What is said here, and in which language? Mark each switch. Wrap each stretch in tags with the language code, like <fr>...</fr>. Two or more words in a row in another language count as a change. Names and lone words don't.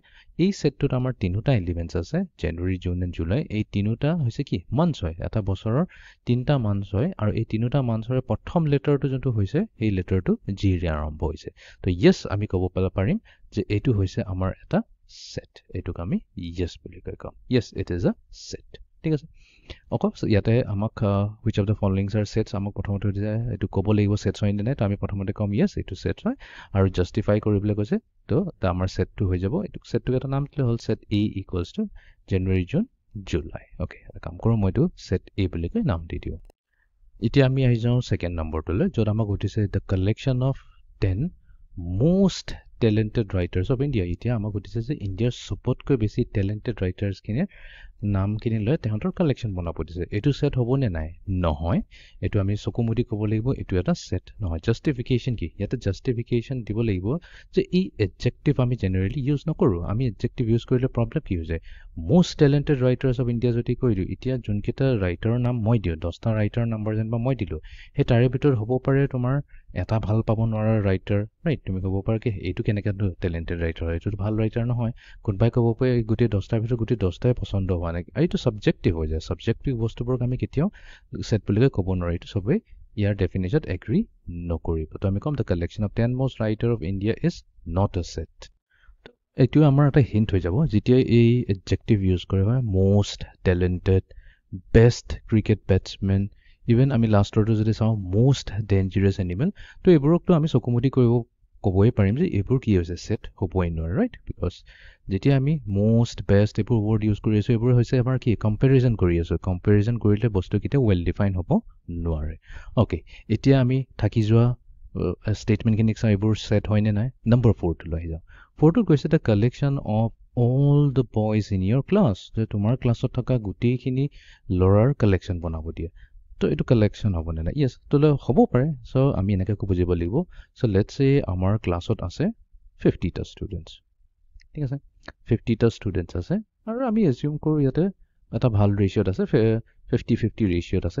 <as>এই সেটটোত আমাৰ তিনটা এলিমেন্টস আছে</as> <en>January June and July.</en> <as>এই তিনটা হৈছে কি মান্থছ হয় এটা বছৰৰ তিনটা মান্থছ হয় আৰু এই তিনটা মান্থছৰে প্ৰথম লেটাৰটো যোনটো হৈছে এই লেটাৰটো জি ৰে আৰম্ভ হৈছে। তো ইয়েস আমি ক'ব পাৰিম যে এটো হৈছে আমাৰ এটা set। এটোক আমি yes বুলি কম</as> <en>yes it is a set।</en> <as>ঠিক আছে অকল ইয়াতে আমাক</as> <en>which of the following are sets</en> <as>আমাক প্ৰথমতে দিছে এটো ক'ব লাগিব sets হয় নে নাই তো আমি প্ৰথমতে কম yes এটো sets হয় আৰু justify কৰিবলৈ কৈছে তো আমাৰ setটো হৈ যাব। এটো setটো এটা নাম দিলে হ'ল</as> <en>set A equals to</en> <as>জানুৱাৰী জুন জুলাই। ওকে এটা কাম কৰো মই এটো set A বুলি কৈ নাম দি দিও। এতিয়া আমি আহি যাও</as> <en>second numberটোলৈ</en> <as>যত আমাক উঠিছে</as> <en>the collection of 10 most talented writers of India।</en> <as>এতিয়া আমাক উঠিছে যে ইণ্ডিয়াৰ সবতকৈ বেছি</as> <en>talented writers</en> <as>কিনে নাম কিনে লৈ তেহতৰ কালেকশন বনাব দিছে। এটো সেট হ'ব নে নাই নহয় এটো আমি চকুমুদি ক'ব লাগিব এটো এটা সেট নহয়। জাস্টিফিকেশন কি ইয়াতে জাস্টিফিকেশন দিব লাগিব যে এই এডজেক্টিভ আমি</as> <en>generally use</en> <as>নকৰো। আমি</as> <en>adjective use</en> <as>কৰিলে প্ৰবলেম কি হৈ যায়</as> <en>most talented writers of India</en> <as>যদি কৈ দিও এতিয়া যোনকেইটা ৰাইটাৰৰ নাম মই দিও 10টা ৰাইটাৰৰ নাম্বাৰ যেনবা মই দিলো সেই তাৰে ভিতৰত হ'ব পাৰে তোমাৰ এটা ভাল পাব নোৱাৰা</as> <en>writer right</en> <as>তুমি ক'ব পাৰা কি এইটো কেনেকা</as> <en>talented writer</en> <as>হয় এইটো ভাল ৰাইটাৰ নহয়। কোনবাই ক'ব পাৰে গুটেই 10টাৰ ভিতৰত গুটেই 10টাই পছন্দ হোৱা নাই এইটো সাবজেক্টিভ হৈ যায়। সাবজেক্টিভ বস্তুবোৰক আমি কেতিয়াও সেট বুলি ক'ব নোৱাৰো। এইটো সবে ইয়াৰ ডেফিনিশনত এগ্ৰি নকৰিব। তো আমি কম</as> <en>the collection of 10 most writer of India is not a set।</en> <as>এইটো আমাৰ এটা হিন্ট হৈ যাব যেতিয়া এই</as> <en>adjective use</en> <as>কৰা হয়</as> <en>most talented, best cricket batsman,</en> <as>ইভেন আমি লাষ্টৰটো যদি চাও</as> <en>most dangerous animal</en> <as>তো এইবোৰকটো আমি চকুমুদি ক'বই পাৰিম যে এইবোৰ কি হৈছে সেট হ'বই নোৱাৰে</as> <en>right because</en> <as>যেতিয়া আমি</as> <en>most best</en> <as>এইবোৰ</as> <en>word use</en> <as>কৰি আছো এইবোৰ হৈছে আমাৰ কি কম্পেৰিজন কৰি আছো। কম্পেৰিজন কৰিলে বস্তু কিটা</as> <en>well defined</en> <as>হ'ব নোৱাৰে। ওকে এতিয়া আমি থাকি যোৱা স্টেটমেন্ট খিনি চাই এইবোৰ সেট হয় নে নাই। নম্বৰ 4 টো লৈ যাও। 4 টো কৈছে</as> <en>the collection of all the boys in your class</en> <as>যে তোমাৰ ক্লাছত থকা গুটেইখিনি লৰাৰ কালেকশন বনাব দিয়ে। তো এটো কালেকশন হ'ব নে নাই ইয়েস তো হ'ব পাৰে। সো আমি এনেকৈ বুজিব লাগিব</as> <en>so let's say</en> <as>আমাৰ ক্লাছত আছে 50টা ষ্টুডেন্টস ঠিক আছে 50টা ষ্টুডেন্টস আছে আৰু আমি এজিউম কৰো ইয়াতে এটা ভাল ৰেশিওত আছে 50-50 ৰেশিওত আছে।</as>